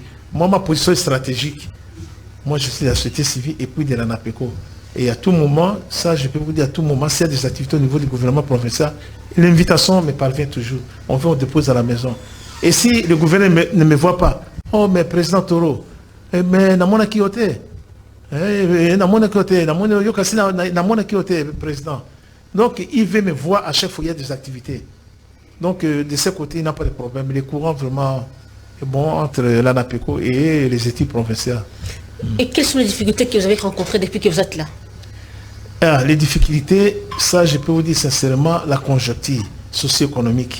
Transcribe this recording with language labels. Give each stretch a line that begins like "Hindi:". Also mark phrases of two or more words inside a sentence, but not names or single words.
French: Moi, ma position est stratégique. Moi, je suis de la société civile et puis de la NAPECO. Et à tout moment, ça je peux vous dire, à tout moment, s'il y a des activités au niveau du gouvernement provincial, l'invitation me parvient toujours. On vient, on dépose à la maison. Et si le gouverneur ne me voit pas, oh mais président Toro, mais
Lingala: namona kiote, namona kiote, namona yokasi namona kiote,
French: président. Donc il veut me voir à chaque fois il y a des activités. Donc de ce côté, il n'a pas de problème. Les courants vraiment est bon entre la NAPECO et les équipes provinciales. Et quelles sont les difficultés que vous avez rencontrées depuis que vous êtes là? Les difficultés, ça je peux vous dire sincèrement, la conjoncture socio-économique.